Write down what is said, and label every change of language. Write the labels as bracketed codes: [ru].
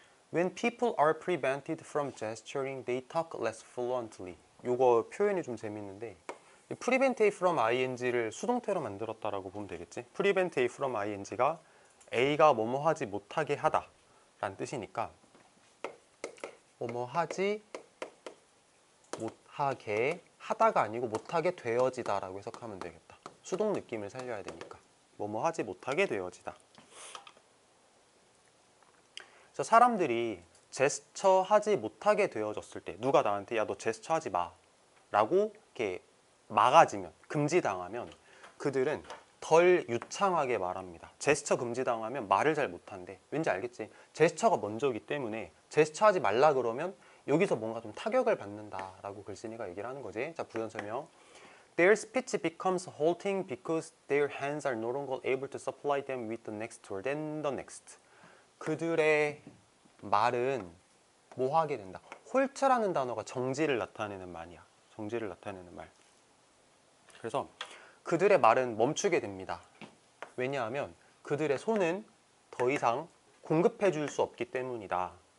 [en] When people are prevented from gesturing, they talk less fluently. [ko] 요거 표현이 좀 재밌는데 prevent A from ing를 수동태로 만들었다라고 보면 되겠지. prevent A from ing가 A가 뭐뭐 하지 못하게 하다 라는 뜻이니까 뭐뭐 하지 못하게 하다가 아니고 못하게 되어지다 라고 해석하면 되겠다. 수동 느낌을 살려야 되니까 뭐뭐 하지 못하게 되어지다. 그래서 사람들이 제스처 하지 못하게 되어졌을 때 누가 나한테 야 너 제스처 하지 마 라고 이렇게 막아지면, 금지당하면 그들은 덜 유창하게 말합니다. 제스처 금지당하면 말을 잘 못한대. 왠지 알겠지? 제스처가 먼저이기 때문에 제스처 하지 말라 그러면 여기서 뭔가 좀 타격을 받는다라고 글쓴이가 얘기를 하는 거지. 자, 부연 설명. [en] Their speech becomes halting because their hands are no longer able to supply them with the next word and the next. [ko] 그들의 말은 뭐 하게 된다. 홀트라는 단어가 정지를 나타내는 말이야. 정지를 나타내는 말. 그래서 그들의 말은 멈추게 됩니다. 왜냐하면 그들의 손은 더 이상 공급해 줄 수 없기 때문이다.